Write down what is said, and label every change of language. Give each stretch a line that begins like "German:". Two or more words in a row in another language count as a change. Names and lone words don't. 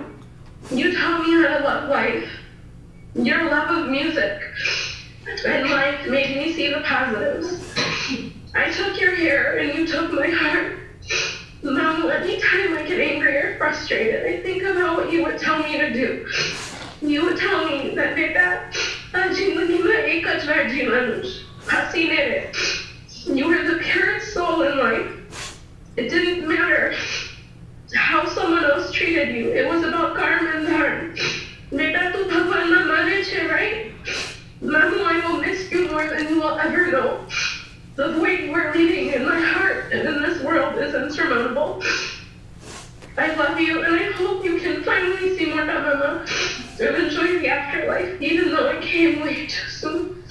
English: You taught me how to love life. Your love of music and life made me see the positives. I took your hair and you took my heart. Mom, anytime I get angry or frustrated, I think about what you would tell me to do. You would tell me that Beta,
Gujarati: जिंदगीમાં એક જ વાર જીવવાનું છે. હસીને રહે.
English: You were the purest soul in life. It didn't matter how someone else treated you. It was about karma and dharma.
Gujarati: બેટા તું ભગવાનમાં માને છે, right?
English: Mamu, I will miss you more than you will ever know. The void you are leaving in my heart and in this world is insurmountable. I love you and I hope you can finally see more of Mama and enjoy the afterlife, even though I came way too soon.